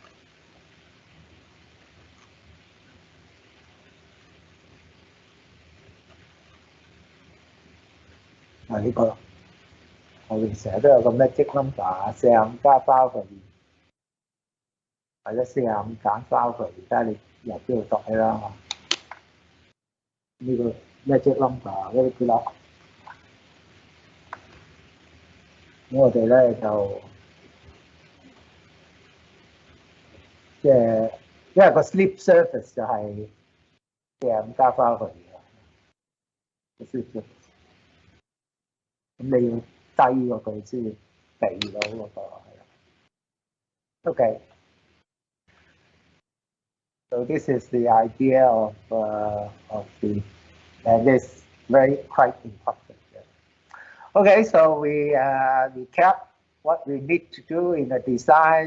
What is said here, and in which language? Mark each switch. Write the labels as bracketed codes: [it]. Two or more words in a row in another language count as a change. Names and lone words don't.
[yue] 呢個我哋成日都有個 [en] magic number， [yue] 45加3/2，或者45減3/2，睇下你由邊度度起啦。呢個 [en] magic number [yue] 呢啲啦，咁我哋咧就即係因為個 [en] slip surface [yue] 就係45加3/2嘅 [en] slip surface。 [yue] 咁你要低過佢先避到嗰個係啦。Okay. [en] So this is the idea of the, and it's very quite important. Okay, so we recap what we need to do in the design.